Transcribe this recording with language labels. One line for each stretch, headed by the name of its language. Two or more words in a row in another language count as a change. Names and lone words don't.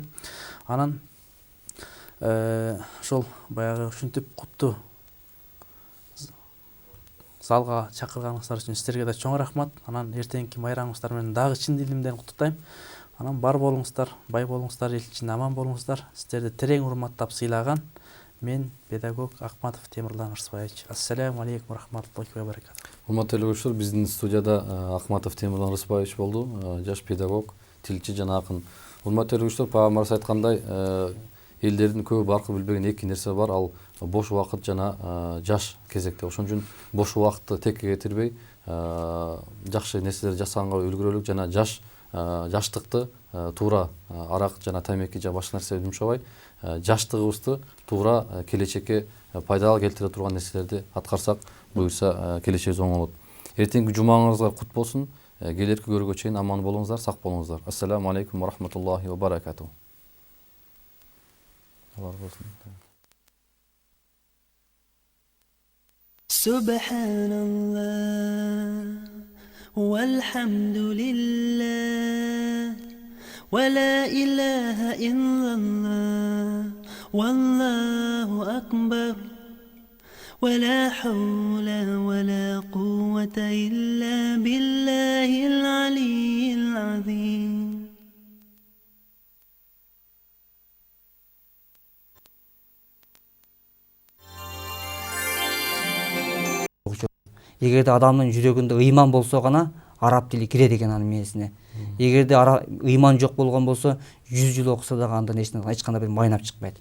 Kyrgyz: Анан ошол баягы ушинтип куттуу залга чакырганыңыздар үчүн сиздерге да чоң рахмат. Анан эртеңки майрамыңыздар менен дагы чын дилимден куттуктайм. Анан бар болуңуздар, бай болуңуздар, эл ичинде аман болуңуздар. Сиздерди терең урматтап сыйлаган мен педагог Акматов Темирлан Рысбаевич.
Arabic: السلام عليكم رحمة الله وبركاته.
Kyrgyz: Урматтуу көрүүчүлөр, биздин студияда Акматов Темирлан Рысбаевич болду, жаш педагог, тилчи жана акын. Урматтуу көрүүчүлөр, пайгамбарыбыз айткандай, элдердин көбү баркы билбеген эки нерсе бар, ал бош убакыт жана жаш кезекте. Ошон үчүн бош убакытты текке кетирбей, жакшы нерселерди жасаганга үлгүрөлүк жана жаштыкты туура арак жана тамеки жана башка нерсе жумшабай, жаштыгыбызды туура келечекке пайдалуу келтире турган нерселерди аткарсак, буюрса келечегибиз оң болот. Эртеңки жумаңызга кут болсун. Келерки көрүүгө чейин аман болуңуздар, сак болуңуздар.
Arabic: السلام عليكم ورحمة الله وبركاته. سبحان الله والحمد لله ولا إله إلا الله والله أكبر ولا حول ولا قوة إلا بالله العلي العظيم.
Kyrgyz: Эгерде адамдын жүрөгүндө ыйман болсо гана араб тили кирет экен анын мээсине. Эгерде ыйман жок болгон болсо 100 жыл окуса дагы андан эч кандай бир майнап чыкпайт.